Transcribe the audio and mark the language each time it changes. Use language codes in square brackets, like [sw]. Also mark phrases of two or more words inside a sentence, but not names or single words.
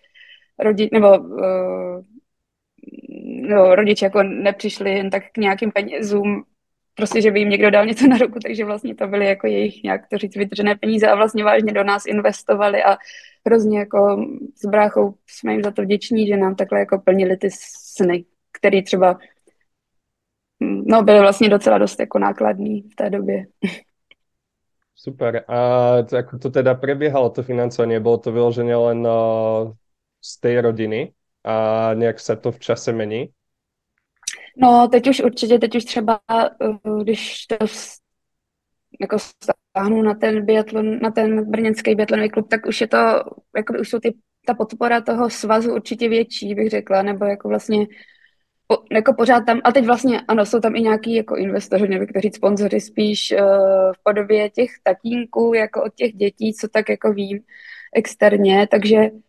[cs] rodiče jako nepřišli jen tak k nějakým penězům, prostě, že by jim někdo dal něco na ruku, takže vlastně to byly jako jejich nějak to říct vytržené peníze a vlastně vážně do nás investovali a hrozně jako s bráchou jsme jim za to vděční, že nám takhle jako plnili ty sny, který třeba byly vlastně docela dost jako nákladný v té době. Super. [sk] A ako to teda prebiehalo, to financovanie? Bolo to vyložené len z tej rodiny a nejak sa to v čase mení? [cs] No, teď už třeba, když to jako stáhnu na ten biatlon, na ten brněnský biatlonový klub, tak už je to, jako už jsou ta podpora toho svazu určitě větší, bych řekla, nebo jako vlastně jako pořád tam, a teď vlastně ano, jsou tam i nějaký jako investoři, nebo kteří sponzoři spíš v podobě těch tatínků, jako od těch dětí, co tak jako vím externě, takže